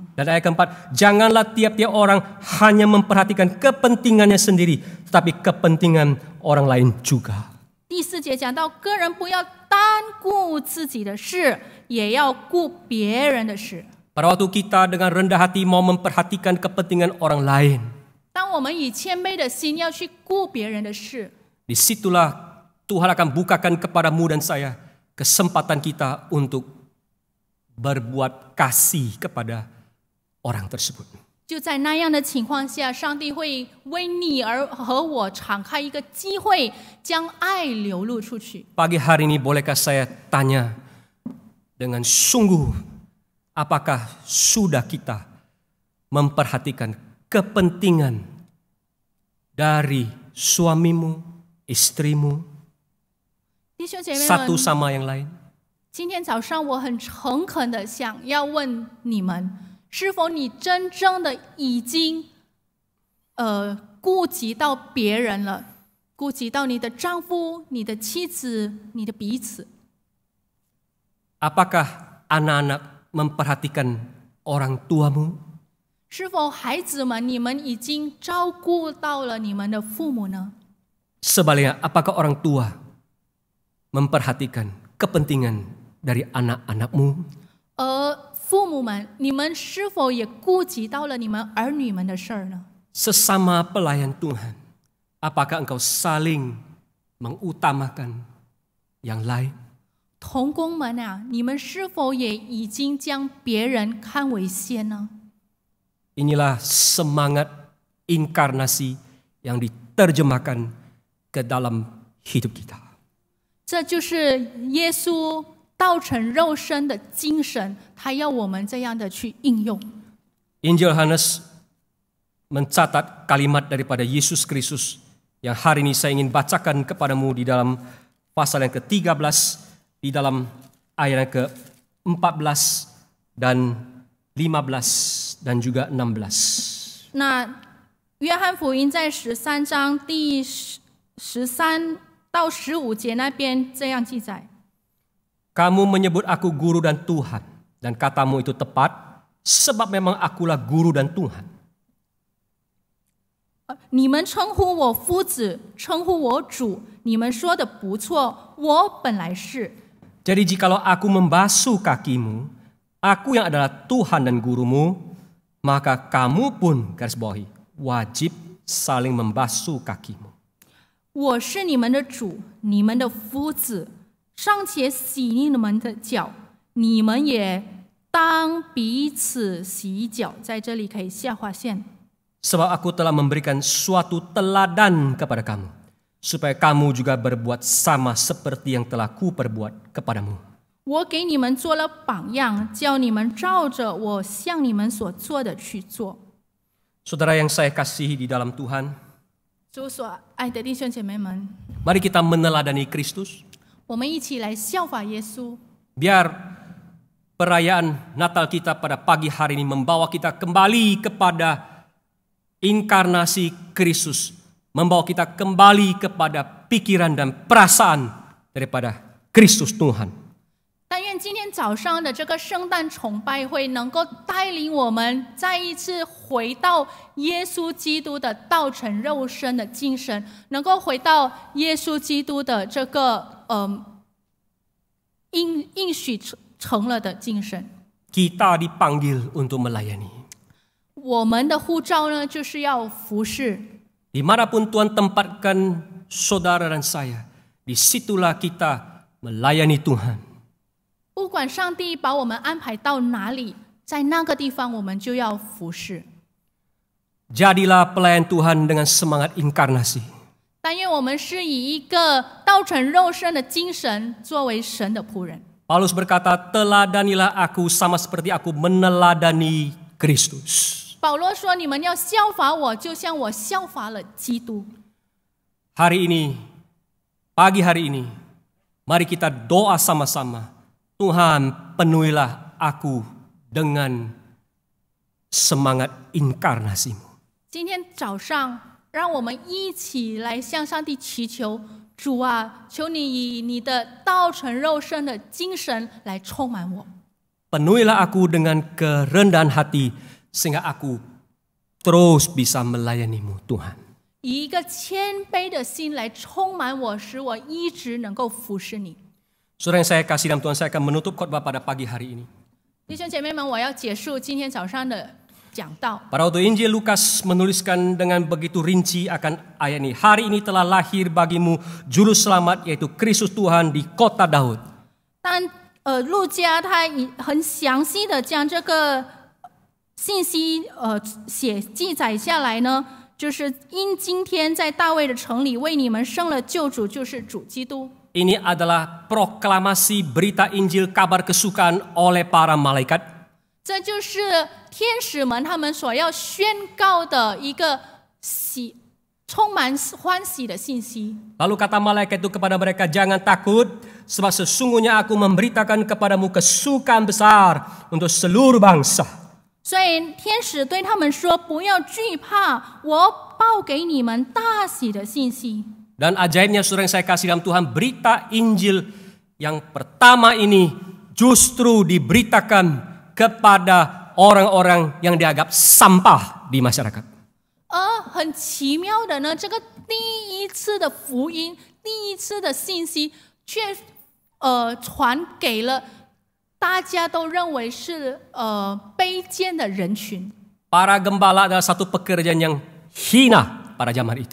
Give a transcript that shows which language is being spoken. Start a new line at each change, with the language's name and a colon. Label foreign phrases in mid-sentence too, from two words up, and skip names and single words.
Indonesian: Dan ayat keempat, janganlah tiap-tiap orang hanya memperhatikan kepentingannya sendiri, tetapi kepentingan orang lain juga.
Chinese: 第4节讲到，个人不要单顾自己的事，也要顾别人的事。
Indonesian: Pada waktu kita dengan rendah hati mau memperhatikan kepentingan orang lain,
Chinese: 当我们以谦卑的心要去顾别人的事，
Indonesian: disitulah Tuhan akan bukakan kepadamu dan saya kesempatan kita untuk berbuat kasih kepada orang tersebut.
Chinese: 就在那样的情况下，上帝会为你和我敞开一个机会，将爱流露出去。
Indonesian: Pagi hari ini bolehkah saya tanya dengan sungguh, apakah sudah kita memperhatikan kepentingan dari suamimu, istrimu,
Chinese: 弟兄姐妹
Indonesian: satu
Chinese: 们，
Indonesian: sama yang lain?
Chinese: 今天早上我很诚恳的想要问你们，是否你真正的已经顾及到别人了，顾及到你的丈夫、你的妻子、你的彼此？
Indonesian: Apakah anak-anak memperhatikan orang tuamu?
Chinese: 是否孩子们，你们已经照顾到了你们的父母呢？
Indonesian: Sebaliknya, apakah orang tua memperhatikan kepentingan dari anak-anakmu?
Chinese: 父母们，你们是否也顾及到了你们儿女们的事儿呢？
Indonesian: Sesama pelayan Tuhan, apakah engkau saling mengutamakan yang lain?
Chinese: 同工们啊，你们是否也已经将别人看为先呢？
Indonesian: Inilah semangat inkarnasi yang diterjemahkan ke dalam hidup kita.
Chinese: 这就是耶稣道成肉身的精神，他要我们这样的去应用。
Indonesian: Injil Yohanes mencatat kalimat daripada Yesus Kristus yang hari ini saya ingin bacakan kepadamu di dalam pasal yang ke-13, di dalam ayat yang ke-14 dan 15 dan juga 16.
Chinese: 那约翰福音在13章第13到15节那边这样记载。
Indonesian: Kamu menyebut aku guru dan Tuhan, dan katamu itu tepat, sebab memang akulah guru dan Tuhan.
Chinese: 你们称呼我夫子，称呼我主，你们说的不错，我本来是。
Indonesian: Jadi jikalau aku membasuh kakimu, aku yang adalah Tuhan dan gurumu, maka kamu pun, garis bawahi, wajib saling membasuh kakimu.
Chinese: 我是你们的主，你们的夫子，尚且洗你们的脚，你们也当彼此洗脚。在这里可以下划线。
Indonesian: Sebab aku telah memberikan suatu teladan kepada kamu, supaya kamu juga berbuat sama seperti yang telah kuperbuat kepadamu.
Chinese: 我给你们做了榜样，叫你们照着我向你们所做的去做。
Indonesian: Saudara yang saya kasihi di dalam Tuhan,
Chinese: 主所爱的弟兄姐妹们，
Indonesian: mari kita meneladani Kristus.
Chinese: 我们一起来效法耶稣。
Indonesian: Biar perayaan Natal kita pada pagi hari ini membawa kita kembali kepada inkarnasi Kristus, membawa kita kembali kepada pikiran dan perasaan daripada Kristus Tuhan.
Chinese: 但愿今天早上的这个圣诞崇拜会能够带领我们再一次回到耶稣基督的道成肉身的精神，能够回到耶稣基督的这个应许成了的精神。
Indonesian: Kita dipanggil untuk melayani.
Chinese: 我们的呼召呢，就是要服侍。
Indonesian: Dimanapun Tuhan tempatkan saudara dan saya, disitulah kita melayani Tuhan.
Chinese: 不管上帝把我们安排到哪里，在那个地方我们就要服侍。
Indonesian: Jadilah pelayan Tuhan dengan semangat inkarnasi.
Chinese: 但愿我们是以一个道成肉身的精神作为神的仆人。
Indonesian: Paulus berkata, teladanilah aku sama seperti aku meneladani Kristus.
Chinese: 保罗说：“你们要效法我，就像我效法了基督。”
Indonesian: Hari ini, pagi hari ini, mari kita doa sama-sama. Tuhan, penuhilah aku dengan semangat inkarnasimu.
Chinese: 今天早上，让我们一起来向上帝祈求：主啊，求你以你的道成肉身的精神来充满我。
Indonesian: Penuhilah aku dengan kerendahan hati, sehingga aku terus bisa melayanimu, Tuhan.
Chinese: 以一个谦卑的心来充满我，使我一直能够服侍你。
Indonesian: Saudara yang saya kasih dalam Tuhan, saya akan menutup khotbah pada pagi hari ini.
Chinese: 弟兄姐妹们，我要结束今天早上的讲道。
Indonesian: Pada waktu Injil Lukas menuliskan dengan begitu rinci akan ayat ini. Hari ini telah lahir bagimu juru selamat yaitu Kristus Tuhan di kota Daud.
Chinese: 但路加他很详细的将这个信息记载下来呢，就是因今天在大卫的城里为你们生了救主，就是主基督。
Indonesian: Ini adalah proklamasi berita Injil kabar kesukaan oleh para malaikat.
Chinese: 这就是天使们他们所要宣告的一个充满欢喜的信息。
Indonesian: Lalu kata malaikat itu kepada mereka, jangan takut, sebab sesungguhnya aku memberitakan kepadamu kesukaan besar untuk seluruh bangsa.
Chinese: 所以天使对他们说：“不要惧怕，我报给你们大喜的信息。”
Indonesian: Dan ajaibnya saudara yang saya kasih dalam Tuhan, berita Injil yang pertama ini justru diberitakan kepada orang-orang yang dianggap sampah di masyarakat.
Chinese: 很奇妙的呢，这个第一次的福音，第一次的信息，却传给了大家都认为是卑贱的人群。
Indonesian: Para gembala adalah satu pekerjaan yang hina pada zaman itu.